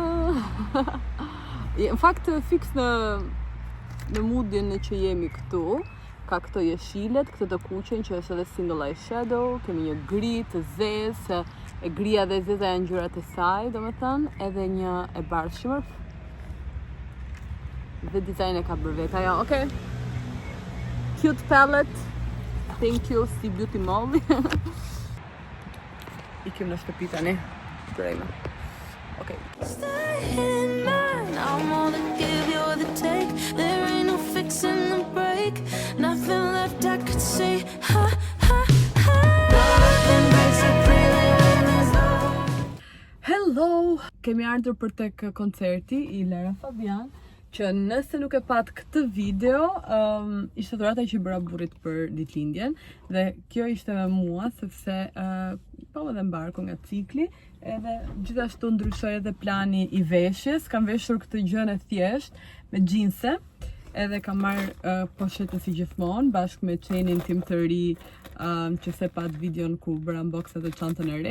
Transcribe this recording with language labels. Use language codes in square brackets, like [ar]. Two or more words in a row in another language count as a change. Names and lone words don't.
[sq] Në fakt, fix në moodin në që jemi këtu, ka këto jeshilet, këtë të kuqen që është edhe [en] single eyeshadow, [sq] kemi një gri të zezë, e gria dhe zeza janë ngjyrat e saj, domethënë, edhe një e bardhshëm. Dhe dizajn e ka bërë vetë ajo. [en] Okay. Cute palette. Thank you Sea Beauty Mall. [sq] Ikim në shtëpi tani. Brejme. [en] Okay. Staying mine, I'm all the give, you're the take. There ain't no fixing the break. Nothing left I could say. Ha ha ha. Nothing breaks it really when there's no. Hello! [sq] Kemi ardhur për tek koncerti I Lera Fabian, që nëse nuk e pat këtë video, ishte dhurata që I bëra burrit për ditëlindjen, dhe kjo ishte me mua, sepse po edhe mbarku nga cikli, edhe gjithashtu ndryshoi edhe plani I veshjes, kam veshur këtë gjën e thjesht, me xhinse, edhe kam marrë poshetën si gjithmonë, bashkë me çenin tim të ri, që se pat videon ku bëra unboxing të çantën e re.